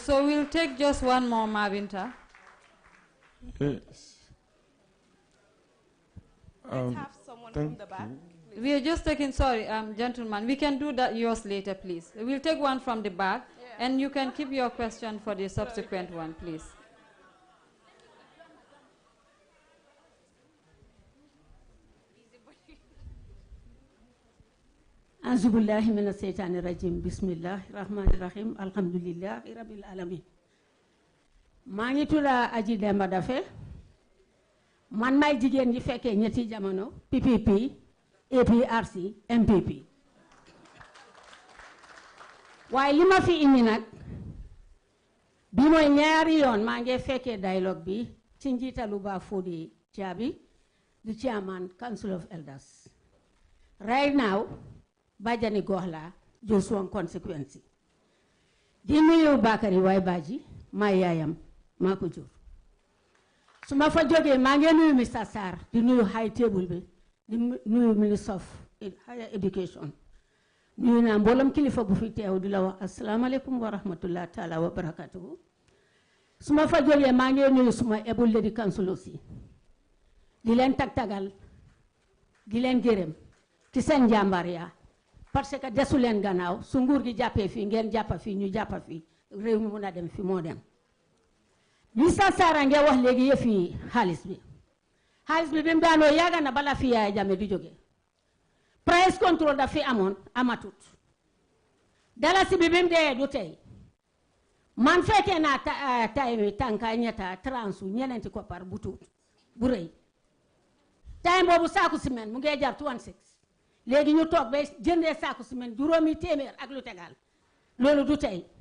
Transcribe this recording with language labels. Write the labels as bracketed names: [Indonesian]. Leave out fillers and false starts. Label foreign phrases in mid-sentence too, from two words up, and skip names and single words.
[English] So we'll take just one more, Mavinta. Yes. Let's have someone from the back. Please. We are just taking, sorry, gentlemen, we can do that yours later, please. We'll take one from the back, and you can keep your question for the subsequent one, please. [Arabic] أعوذ بالله من الشيطان الرجيم بسم الله الرحمن الرحيم الحمد لله رب العالمين. [Wolof] maa ngi tudd Aji Demba Dafe man may jigéen ñi fekkee ñetti jamono PPP APRC MPP waaye li ma fi indi nag bi mooy ñaari yoon maa ngi fekkee dialogue bi ci njiitalu Ba Fodi Jabi [English] the chairman Council of Elders. Right now [Wolof] Bajani Gohla [English] just one consequence [Wolof] di nuyu Bakary Waye Badji maa yaayam maa ko jur su ma fa jógee maa ngi nuyu Mr Sarr di nuyu [English] high table [Wolof] bi di nuyu [English] Minister of Higher Education [Wolof] nuyu naa mboolem kilifa bu fi teew di la wax [Arabic] السلام عليكم ورحمة الله تعالى وبركاته [Wolof] su ma fa jógee maa ngi nuyu suma [English] able lady council [Wolof] aussi di leen tagtagal di leen gërëm ci seen njàmbaar yaa [French] parce que [Wolof] desu leen gannaaw su nguur gi jàppee fii ngeen jàppa fii ñu jàppa fii réew mi mun a dem fi moo dem Mr Sarr nga wax léegi yëfi xaalis bi bi mu daanoo yàgg na bala fi Yaya Jammeh di jóge [English] price control [Wolof] daf fi amoon amatut dalasi bi mu dee du tey man fekkee naa time tànka ñetta transu ñeneenti koppar bu tuut bu rëy time boobu saaku ciment mu ngi jar 26 léegi ñu toog ba jëndee saaku ciment juróomi téeméer ak lu tegal loolu du tey